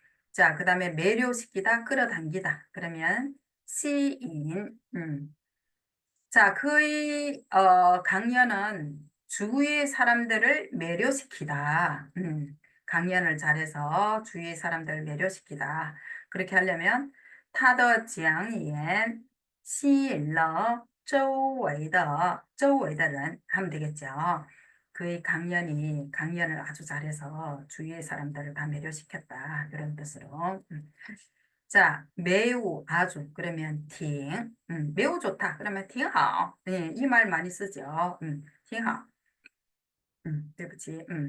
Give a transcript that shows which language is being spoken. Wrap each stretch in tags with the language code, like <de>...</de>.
<ko>자, 그 다음에 매료시키다, 끌어당기다. 그러면 시인. 자, 그의 강연은 주위의 사람들을 매료시키다. 강연을 잘해서 주위의 사람들을 매료시키다. 그렇게 하려면</ko> <zh>他的讲演吸引了周围的人</zh> <ko>하면 되겠죠. 그의 강연을 아주 잘해서 주위의 사람들을 다 매료시켰다. 이런 뜻으로. 자, 매우, 아주, 그러면 挺, 매우 좋다. 그러면 挺好. 네, 이 말 많이 쓰죠. 挺好.对不起.</ko>